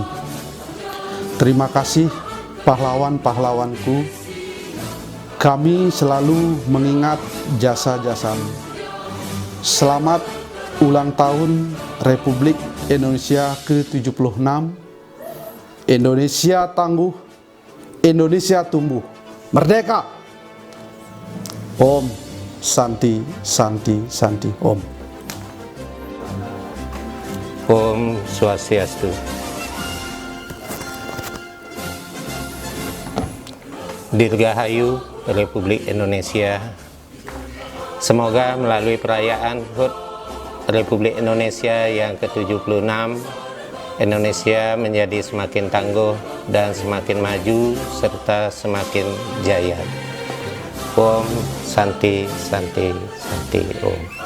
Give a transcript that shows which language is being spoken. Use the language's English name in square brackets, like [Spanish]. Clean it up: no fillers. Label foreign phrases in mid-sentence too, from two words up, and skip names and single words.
[Indonesian] Terima kasih pahlawan-pahlawanku. Kami selalu mengingat jasa-jasamu. Selamat ulang tahun Republik Indonesia ke-76. Indonesia tangguh, Indonesia tumbuh. [Sanskrit] Merdeka! Om Santi, Santi, Santi, Om. Om Swastiastu. [Indonesian] Dirgahayu Republik Indonesia. Semoga melalui perayaan HUT Republik Indonesia yang ke-76, Indonesia menjadi semakin tangguh dan semakin maju serta semakin jaya. [Sanskrit] Om Santi, Santi, Santi, Om.